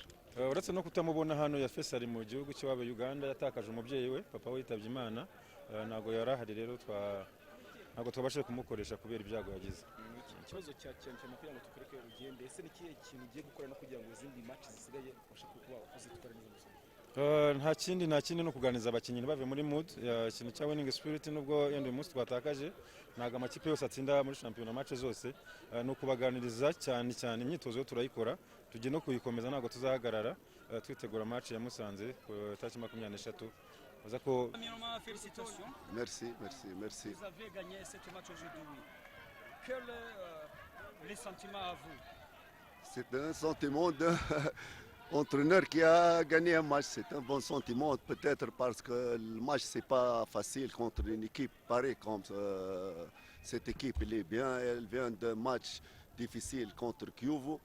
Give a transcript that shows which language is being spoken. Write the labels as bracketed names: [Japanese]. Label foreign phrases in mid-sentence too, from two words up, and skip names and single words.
[Kinyarwanda] uretse no kutamubona hano ya face ari mu gihugu cy'iwabo Uganda yatakaje umubyeyi we papa we yitabye Imana ntago yarahari rero ntago twabashe kumukoresha kubera ibyago yagize. Ikibazo cya mupira ngo tukureke urugende ese ni kiye kintu ugiye gukora no kugira ngo izindi match zisigaye ubashe kuba uzitwara neza? Nta kindi no kuganiza abakinnyi bave muri mood ikintu cya [English] winning spirit [Kinyarwanda] nubwo yenda uyu munsi twatakaje ntago amakipe yose atsinda muri championnat match zose no kubaganiriza cyane imyitozo yo turayikora tugiye no kuyikomeza ntago tuzahagarara twitegura match ya Musanze ku tariki 23 baza ko. [French] Merci. Vous avez gagné cette match aujourd'hui. Quel les sentiments à vous? C'est un sentiment d'un entraîneur qui a gagné un match, c'est un bon sentiment, peut-être parce que le match c'est pas facile contre une équipe pareille comme cette équipe, elle vient d'un match difficile contre Kiyovu.